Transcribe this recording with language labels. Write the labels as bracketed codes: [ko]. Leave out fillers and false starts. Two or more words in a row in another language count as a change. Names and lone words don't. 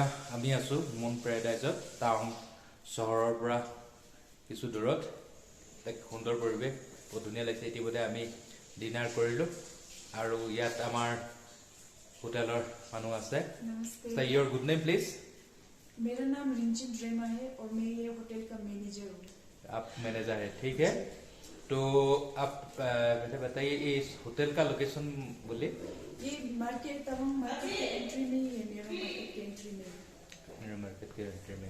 [as] আমি আছোঁ মুন পেৰাডাইজত টাৱাং চহৰৰ পৰা কিছু দূৰত এক সুন্দৰ পৰিৱেশ বহুত ধুনীয়া লাগিছে ইতিমধ্যে আমি ডিনাৰ কৰিলোঁ আৰু ইয়াত আমাৰ হোটেলৰ মানুহ আছে [hi] नमस्ते [en] your good name please [hi] मेरा नाम रिंचित रेमा है और मैं ये होटल का मैनेजर हूँ आप मैनेजर है ठीक है तो आप मुझे बताइए इस होटल का लोकेशन बोलिए ये मार्केट तवांग मार्केट के एंट्री में ही है मेरा मार्केट के एंट्री में मेरा मार्केट के एंट्री में